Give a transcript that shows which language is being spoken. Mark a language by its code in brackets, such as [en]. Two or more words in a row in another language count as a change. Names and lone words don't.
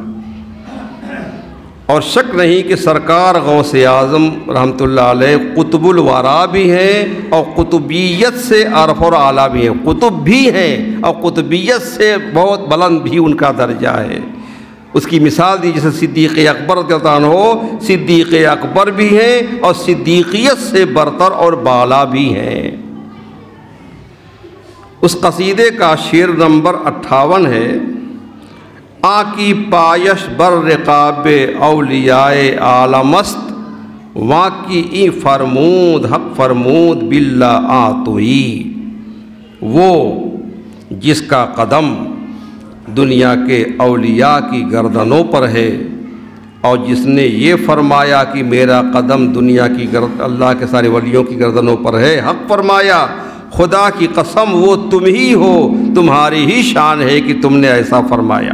[ur] اور شک نہیں کہ سرکار غوث اعظم [ar] رحمۃ اللہ علیہ [ur] قطب الورا بھی ہیں اور قطبیت سے عرف اور اعلیٰ بھی ہیں، قطب بھی ہیں اور قطبیت سے بہت بلند بھی ان کا درجہ ہے۔ اس کی مثال دی جیسے صدیق اکبر [ar] رضی اللہ عنہ، [ur] صدیق اکبر بھی ہیں اور صدیقیت سے برتر اور بالا بھی ہیں۔ اس قصیدے کا شعر نمبر 58 ہے، [fa] آکی پایش بر رقاب اولیاء عالم است، وہاں کی ای فرمود حق فرمود باللہ آتوئی۔ [ur] وہ جس کا قدم دنیا کے اولیاء کی گردنوں پر ہے، اور جس نے یہ فرمایا کہ میرا قدم دنیا کی اللہ کے سارے ولیوں کی گردنوں پر ہے، حق فرمایا خدا کی قسم وہ تم ہی ہو، تمہاری ہی شان ہے کہ تم نے ایسا فرمایا۔